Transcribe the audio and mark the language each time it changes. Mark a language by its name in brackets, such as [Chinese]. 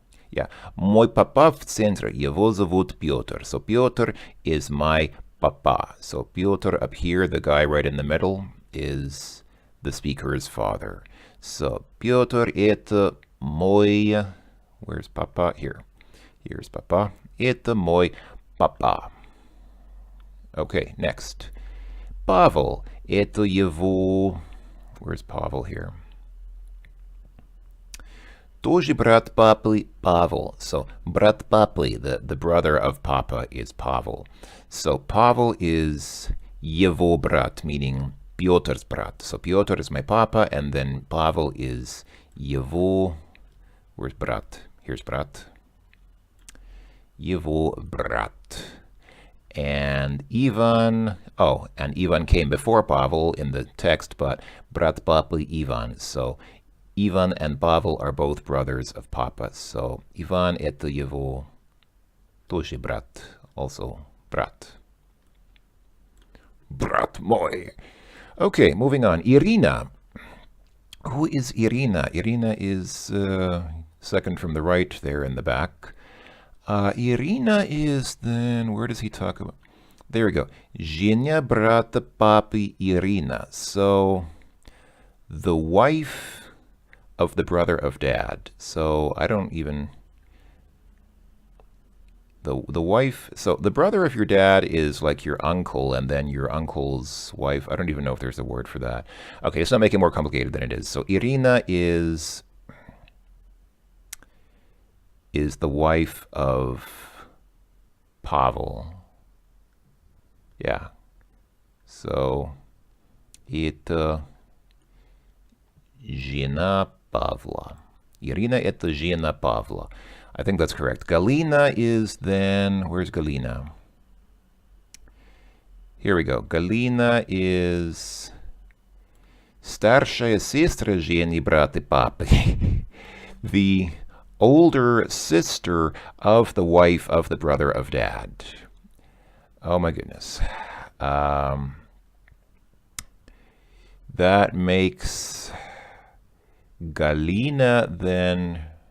[Russian] Yeah. Мой папа в центре. Его зовут Петр. [English] So Piotr is my papa. So Piotr up here, the guy right in the middle, is the speaker's father. [Russian] So Piotr это мой... [English] Where's papa? Here. Here's papa. [Russian] Это мой papa. [English] Okay, next. Pavel. [Russian] Это его... [English] Where's Pavel here? [Russian] Тоже брат папы Pavel. [English] So [Russian] brat папы, [English] the brother of Papa, is Pavel. So Pavel is [Russian] его брат, [English] meaning Piotr's brat. So Piotr is my papa, and then Pavel is [Russian] его... [English] Where's brat? Here's brat. [Russian] Его брат. [English] And Ivan... Oh, and Ivan came before Pavel in the text, but [Russian] brat papy [English] Ivan. So Ivan and Pavel are both brothers of Papa. So Ivan [Russian] это его тоже брат, [English] also brat. [Russian] Brat мой. [English] Okay, moving on. Irina. Who is Irina? Irina is second from the right there in the back. Irina is then, where does he talk about? There we go. [Russian] Жена брата папы Irina. [English] So the wife of the brother of dad. So I don't even... The wife... So the brother of your dad is like your uncle, and then your uncle's wife. I don't even know if there's a word for that. Okay, let's not make it more complicated than it is. So Irina is the wife of Pavel. Yeah. [Russian] So это жена Pavla. Irina это жена Pavla. [English] I think that's correct. Galina is then... Where's Galina? Here we go. [Russian] Galina is старшая сестра Жени брата папы. [English] The older sister of the wife of the brother of dad. Oh my goodness. That makes Galina then...